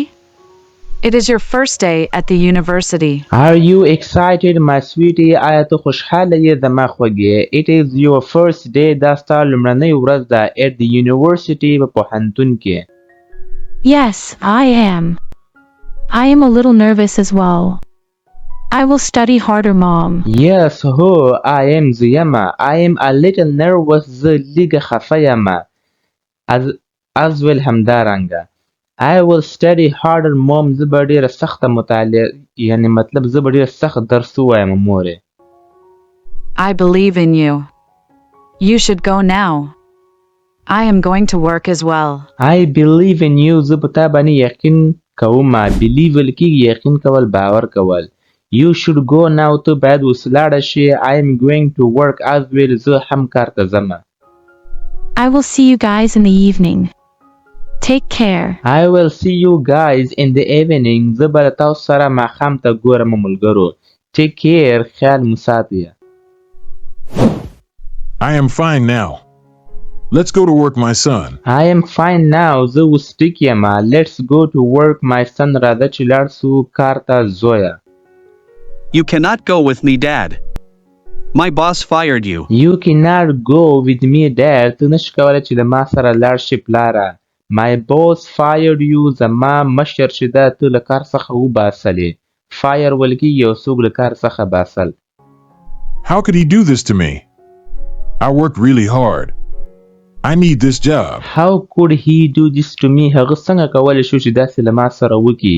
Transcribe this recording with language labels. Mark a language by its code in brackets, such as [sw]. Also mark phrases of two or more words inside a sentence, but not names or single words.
[en] It is your first day at the university. Are you excited, my sweetie? [ps] آیا ته خوشحاله یې زما خوږې؟ [en] It is your first day. [ps] دا ستا لومړنۍ ورځ ده [en] at the university [ps] په پوهنتون کې. [en] Yes, I am. I am a little nervous as well. I will study harder, Mom. Yes, هو I am [ps] زه یمه. [en] I am a little nervous. [ps] زه لږه خفه یمه. [en] as well همدارنګه. I will study harder, mom. [ps] زه به ډیره سخته مطالعه، یعنی مطلب زه به ډیره سخت درس ووایم مورې. [en] I believe in you. You should go now. I am going to work as well. I believe in you. [ps] زه په تا باندې یقین کوم. believe ویل کیږي یقین کول، باور کول. [en] You should go now. [ps] ته باید اوس لاړه شې. [en] I am going to work as well. [ps] زه هم کار ته ځمه. [en] I will see you guys in the evening. Take care. I will see you guys in the evening. [ps] زه به تاسو سره ماښام ته ګورم ملګرو. [en] Take care. [ps] خیال مو ساتئ. [en] I am fine now. Let's go to work, my son. I am fine now. [ps] زه اوس ټیک یم. [en] Let's go to work, my son. [ps] راځه چې لاړ سو کار ته زویه. [en] You cannot go with me, Dad. My boss fired you. You cannot go with me, Dad. [ps] ته نشې کولی چې د ما سره لاړ شې پلاره. [en] My boss fired you. [ps] زما مشر چې ده ته له کار څخه وباسلې. Fire ویل کېږي یو څوک له کار څخه باسل. [en] How could he do this to me? I worked really hard. I need this job. How could he do this to me? [ps] هغه څنګه کولی شو چې داسې له ما سره وکړي.